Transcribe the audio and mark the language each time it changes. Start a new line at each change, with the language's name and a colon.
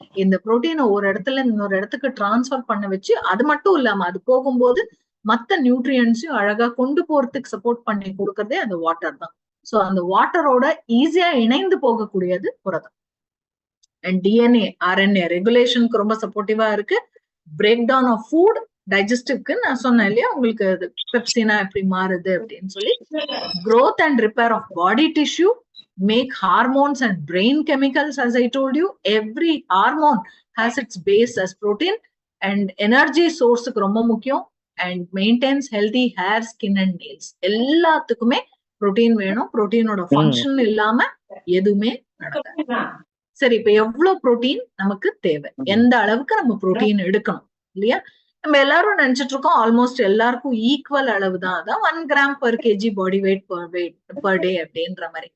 Tamil: இந்த புரோட்டீனை ஒரு இடத்துல இன்னொரு இடத்துக்கு டிரான்ஸ்பர் பண்ண வச்சு, அது மட்டும் இல்லாம அது போகும்போது மத்த நியூட்ரியன்ஸையும் அழகா கொண்டு போறதுக்கு சப்போர்ட் பண்ணி கொடுக்கறதே அந்த வாட்டர் தான். சோ அந்த வாட்டரோட ஈஸியா இணைந்து போகக்கூடியது புரதம். அண்ட் டிஎன்ஏ ஆர்என்ஏ ரெகுலேஷனுக்கு ரொம்ப சப்போர்ட்டிவா இருக்கு. பிரேக் டவுன் ஆஃப் ஃபுட், டைஜஸ்டிவ்க்கு நான் சொன்னேன் இல்லையா உங்களுக்கு, பெப்சினா எப்படி மாறுது அப்படின்னு சொல்லி.
English: growth and repair of body tissue, make hormones and brain chemicals. As I told you, every hormone has its base as protein. And energy source
Tamil: ரொம்ப முக்கியம்.
English: And maintains healthy hair, skin and nails.
Tamil: எல்லாத்துக்குமே protein வேணும். புரோட்டீனோட function இல்லாம எதுவுமே நடக்காது. சரி, இப்ப எவ்வளவு புரோட்டீன் நமக்கு தேவை, எந்த அளவுக்கு நம்ம புரோட்டீன் எடுக்கணும் இல்லையா? நம்ம எல்லாரும் நினைச்சிட்டு இருக்கோம் ஆல்மோஸ்ட் எல்லாருக்கும் ஈக்குவல் அளவு தான், அதான் 1 gram per kg body weight per day அப்படின்ற மாதிரி.